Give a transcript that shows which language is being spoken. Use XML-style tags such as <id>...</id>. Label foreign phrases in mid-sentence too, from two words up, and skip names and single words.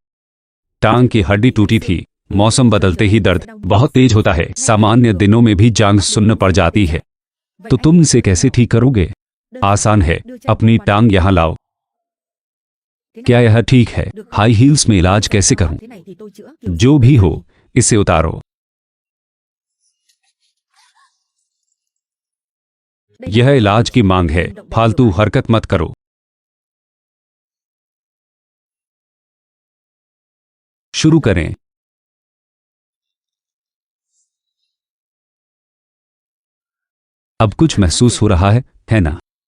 <hi>टांग की हड्डी टूटी थी। मौसम बदलते ही दर्द बहुत तेज होता है। सामान्य दिनों में भी जांघ सुन्न पड़ जाती है। तो तुम इसे कैसे ठीक करोगे? आसान है, अपनी टांग यहाँ लाओ। क्या यह ठीक है? हाई हील्स में इलाज कैसे करूं?</hi> <vi>thế này thì tôi chữa.</vi> <hi>जो भी हो, इसे उतारो। यह इलाज की मांग है, फालतू हरकत मत करो। शुरू करें। अब कुछ महसूस हो रहा है ना?</hi>